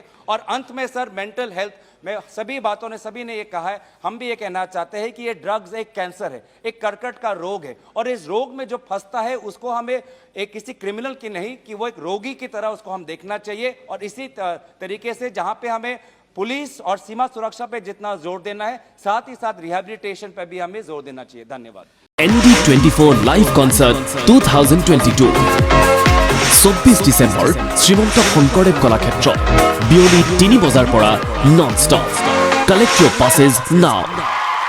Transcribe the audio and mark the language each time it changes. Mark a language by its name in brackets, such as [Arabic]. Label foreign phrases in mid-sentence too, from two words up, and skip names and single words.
[Hindi] और अंत में सर [English] mental health [Hindi] में सभी ने ये कहा है, हम भी ये कहना चाहते हैं कि ये ड्रग्स एक कैंसर है, एक कर्कट का रोग है, और इस रोग में जो फंसता है उसको हमें एक किसी क्रिमिनल की नहीं कि वो एक रोगी की तरह उसको हम देखना चाहिए। और इसी तरीके से जहां पे हमें पुलिस और सीमा सुरक्षा पे जितना जोर देना है, साथ ही साथ रिहैबिलिटेशन पे भी हमें जोर देना चाहिए। धन्यवाद। [Assamese] ND24 লাইভ কনসার্ট 2022 24 ডিসেম্বৰ শ্ৰীমন্ত শংকৰদেৱ কলাক্ষেত্ৰ বিয়লি 3 বজাৰ পৰা [English] non stop. collect your passes now।